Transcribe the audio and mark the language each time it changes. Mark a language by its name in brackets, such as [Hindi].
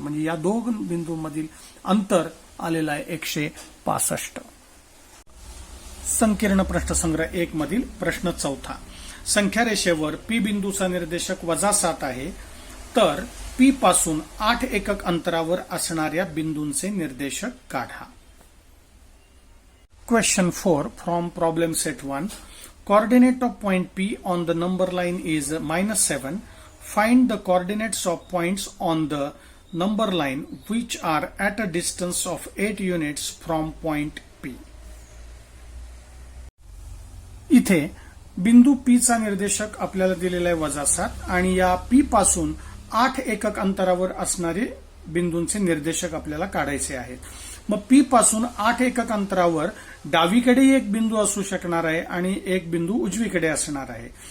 [Marathi] म्हणजे या दोन बिंदूंमधील अंतर आलेलं आहे 165. संकीर्ण प्रश्नसंग्रह 1 मधील प्रश्न 4. संख्या रेषेवर पी बिंदूचा निर्देशक -7 आहे, तर पी पासून 8 एकक अंतरावर असणाऱ्या बिंदूंचे निर्देशक काढा. [English] Question 4 from problem set 1. Coordinate of point P on the number line is -7. Find the coordinates of points on the number line which are at a distance of 8 units from point P. [Marathi] इथे बिंदू P चा निर्देशक आपल्याला दिलेला आहे -7 आणि या P पासून 8 एकक अंतरावर असणारे बिंदूंचे निर्देशक आपल्याला काढायचे आहेत. मग पी पासून 8 एकक अंतरावर डावीकडे एक बिंदू असू शकणार आहे आणि एक बिंदू उजवीकडे असणार आहे.